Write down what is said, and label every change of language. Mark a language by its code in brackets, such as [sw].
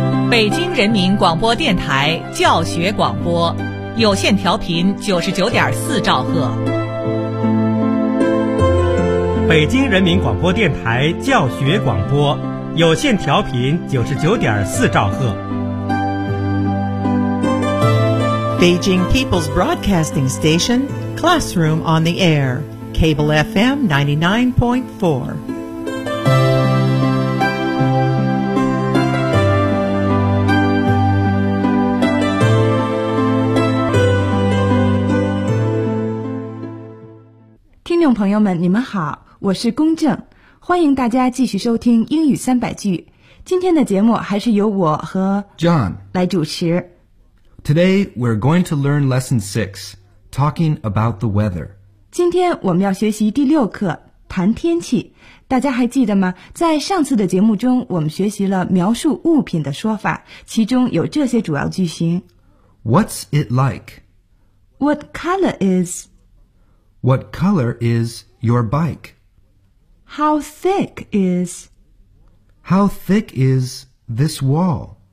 [zh] 北京人民广播电台教学广播，有线调频99.4兆赫。北京人民广播电台教学广播，有线调频99.4兆赫。 [en] Beijing People's Broadcasting Station, Classroom on the Air, Cable FM 99.4. [zh] 听众朋友们，你们好，我是龚正，欢迎大家继续收听英语三百句。今天的节目还是由我和 John 来主持。 [en] Today we're going to learn lesson 6, talking about the weather. [zh] 今天我们要学习第六课，谈天气。大家还记得吗？在上次的节目中，我们学习了描述物品的说法，其中有这些主要句型 [en] ：What's it like? What color is? What color is your bike? How thick is this wall?